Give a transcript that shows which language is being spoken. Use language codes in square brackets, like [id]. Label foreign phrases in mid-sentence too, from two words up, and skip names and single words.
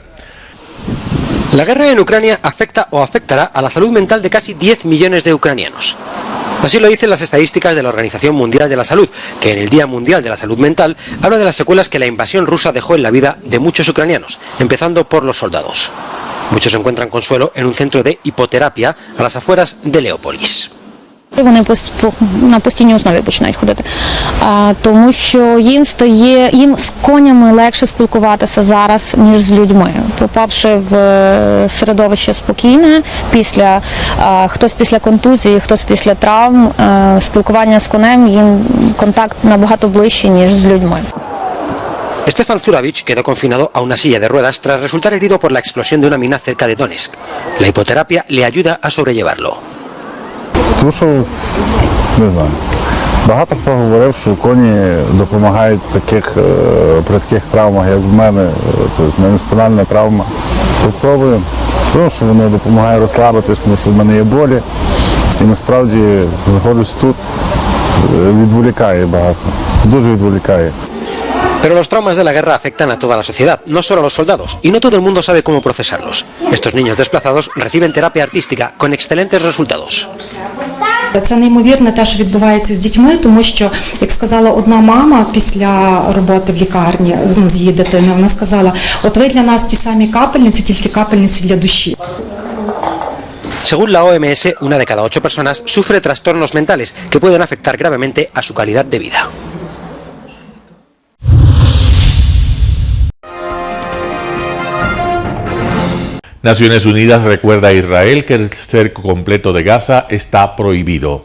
[es] La guerra en Ucrania afecta o afectará a la salud mental de casi 10 millones de ucranianos. Así lo dicen las estadísticas de la Organización Mundial de la Salud, que en el Día Mundial de la Salud Mental habla de las secuelas que la invasión rusa dejó en la vida de muchos ucranianos, empezando por los soldados. Muchos encuentran consuelo en un centro de hipoterapia a las afueras de Leópolis. [uk] Вони на постійній основі починають ходити, тому що їм з конями легше спілкуватися зараз, ніж з людьми. Попавши в середовище спокійне, хтось після контузії, хтось після травм, спілкування з конем, їм контакт набагато ближче, ніж з людьми. [es] Stefan Zuravich quedó confinado a una silla de ruedas tras resultar herido por la explosión de una mina cerca de Donetsk. La hipoterapia le ayuda a sobrellevarlo. [uk] Тому що, не знаю, багато хто говорив, що коні допомагають при таких травмах, як в мене, тобто в мене спинальна травма. Попробуємо, тому що воно допомагає розслабитись, тому що в мене є болі. І насправді, знаходжусь тут, відволікає багато, дуже відволікає. [es] Pero los traumas de la guerra afectan a toda la sociedad, no solo a los soldados, y no todo el mundo sabe cómo procesarlos. Estos niños desplazados reciben terapia artística con excelentes resultados. [uk] Це неймовірне те, що відбувається з дітьми, тому що, як сказала одна мама після роботи в лікарні з її дитиною, вона сказала, от ви для нас ті самі капельниці, тільки капельниці для душі. [es] Según la OMS, 1 de cada 8 personas sufre trastornos mentales que pueden afectar gravemente a su calidad de vida. Naciones Unidas recuerda a Israel que el cerco completo de Gaza está prohibido.